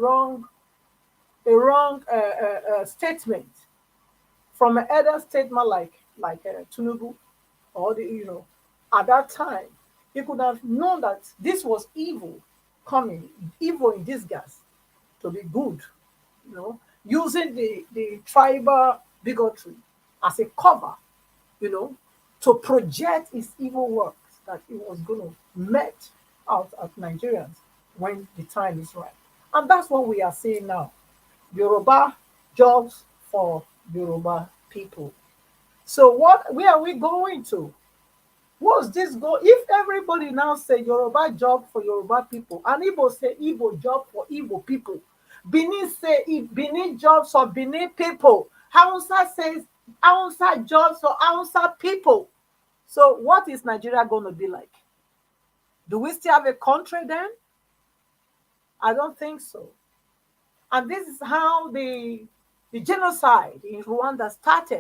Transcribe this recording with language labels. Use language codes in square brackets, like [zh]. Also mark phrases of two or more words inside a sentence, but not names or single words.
[en] a wrong statement from an elder statement like Tinubu, or at that time, he could have known that this was evil coming, evil in disguise to be good, using the tribal bigotry as a cover, to project his evil works that he was going to met out at Nigerians when the time is right. And that's what we are seeing now. Yoruba jobs for Yoruba people. So where are we going to? What's this go? If everybody now say Yoruba job for Yoruba people, and Igbo say Igbo job for Igbo people, Benin say Benin jobs for Benin people, Hausa says Hausa jobs for Hausa people. So what is Nigeria going to be like? Do we still have a country then? I don't think so. And this is how the genocide in Rwanda started.